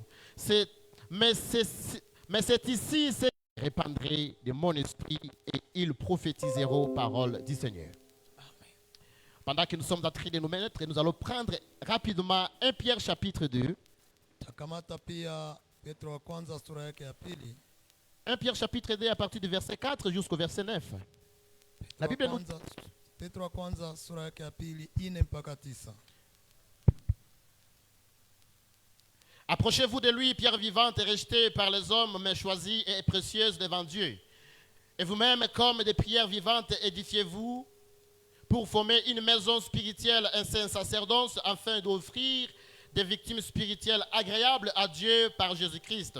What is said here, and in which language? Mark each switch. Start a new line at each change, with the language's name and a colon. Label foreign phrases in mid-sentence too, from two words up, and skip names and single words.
French: Mais c'est ici que je répandrai de mon esprit et ils prophétiseront paroles du Seigneur. Amen. Pendant que nous sommes en train de nous mettre, nous allons prendre rapidement 1 Pierre chapitre 2.
Swahili: Petro wa kwanza sura yake ya pili.
French: 1 Pierre chapitre 2 à partir du verset 4 jusqu'au verset 9. La Bible nous...
Swahili: Petro wa kwanza sura yake ya pili 4 mpaka 9.
French: Approchez-vous de lui, pierre vivante et rejetée par les hommes, mais choisie et précieuse devant Dieu. Et vous-même, comme des prières vivantes, édifiez-vous pour former une maison spirituelle, un saint sacerdoce, afin d'offrir des victimes spirituelles agréables à Dieu par Jésus-Christ.